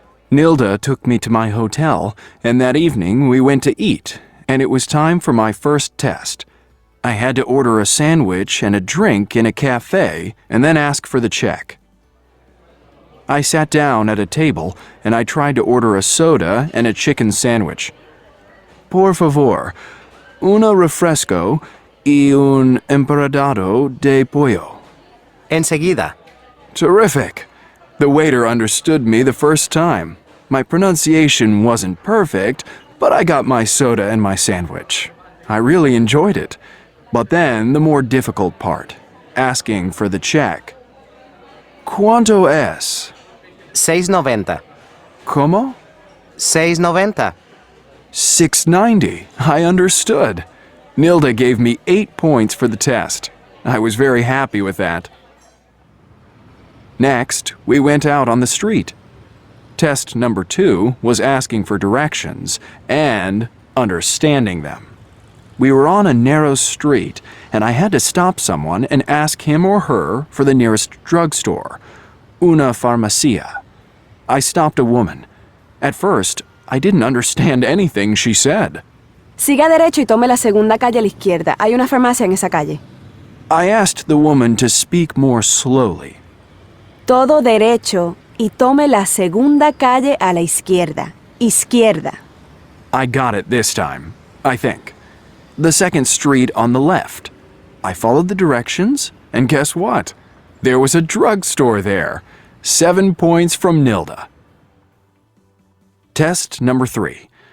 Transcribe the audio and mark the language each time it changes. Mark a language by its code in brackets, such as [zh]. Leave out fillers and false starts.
[en] Nilda took me to my hotel, and that evening we went to eat, and it was time for my first test. I had to order a sandwich and a drink in a cafe and then ask for the check. I sat down at a table and I tried to order a soda and a chicken sandwich. [es] Por favor, una refresco y un empanado de pollo. Enseguida. [en] Terrific. The waiter understood me the first time. My pronunciation wasn't perfect, but I got my soda and my sandwich. I really enjoyed it. But then the more difficult part, asking for the check. [es] ¿Cuánto es? 6.90. ¿Cómo? 6.90. [en] $6.90. I understood. Nilda gave me 8 points for the test. I was very happy with that. Next, we went out on the street. Test number 2 was asking for directions and understanding them. We were on a narrow street, and I had to stop someone and ask him or her for the nearest drugstore, una farmacia. I stopped a woman. At first, I didn't understand anything she said. [es] Siga derecho y tome la segunda calle a la izquierda. Hay una farmacia en esa calle. [en] I asked the woman to speak more slowly. [es] Todo derecho y tome la segunda calle a la izquierda. Izquierda. [en] I got it this time, I think. The second street on the left. I followed the directions, and guess what? There was a drugstore there. 7 points from Nilda. Test number 3.